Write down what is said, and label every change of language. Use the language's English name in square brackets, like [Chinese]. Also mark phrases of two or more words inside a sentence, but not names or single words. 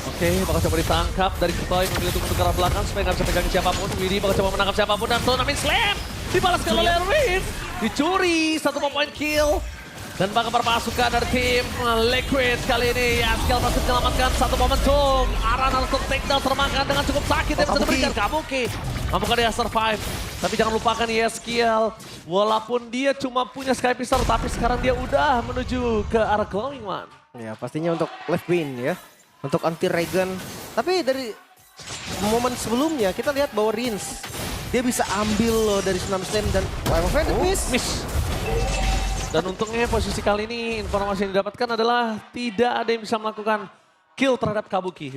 [Indonesian] Oke, bakal coba ditangkap dari Ketoy, memilih untuk ke arah belakang supaya nggak bisa pegang siapapun. Widhi bakal coba menangkap siapapun dan Tsunami Slam dibalaskan oleh Rift. Dicuri, 1 point kill. Dan bakal berpasukan dari tim Liquid kali ini. Yaskiel masih menyelamatkan 1 momentum. Aran harus take-down termakan dengan cukup sakit yang bisa diberikan Kabuki. Mampukah dia survive? Tapi jangan lupakan Yaskiel. Walaupun dia cuma punya Sky Pister, tapi sekarang dia udah menuju ke arah Glowing One. Ya pastinya untuk [English] left win [Indonesian] ya. Untuk anti Regen. Tapi dari momen sebelumnya kita lihat bahwa Rins dia bisa ambil loh dari Tsunami Slam dan Wave of Rain miss. Dan untungnya posisi kali ini informasi yang didapatkan adalah tidak ada yang bisa melakukan kill terhadap Kabuki.